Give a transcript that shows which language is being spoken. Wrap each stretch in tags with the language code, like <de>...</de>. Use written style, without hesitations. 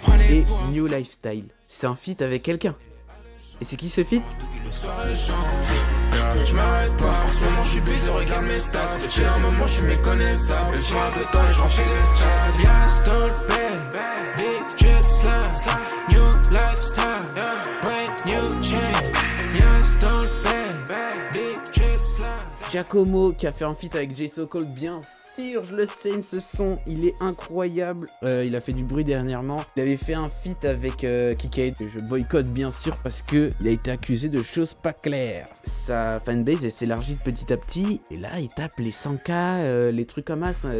<fr>Et New Lifestyle. C'est un feat avec quelqu'un. Et c'est qui ce feat? Je m'arrête pas, en ce moment je suis busy, regarde mes stats. J'ai un moment je suis méconnaissable. Je prends un peu de temps et je remplis les stats.</fr> <en>Yes, don't pay, big drip slide. New lifestyle, brand new chain. Yes, don't pay, big drip slide.</en> <fr>Giacomo qui a fait un feat avec J So Cold bien sûr, je le sais, ce son, il est incroyable. Il a fait du bruit dernièrement. Il avait fait un feat avec Kikade, que je boycotte bien sûr parce que il a été accusé de choses pas claires. Sa fanbase, elle s'élargit de petit à petit, et là, il tape les 100K, les trucs comme ça.</fr>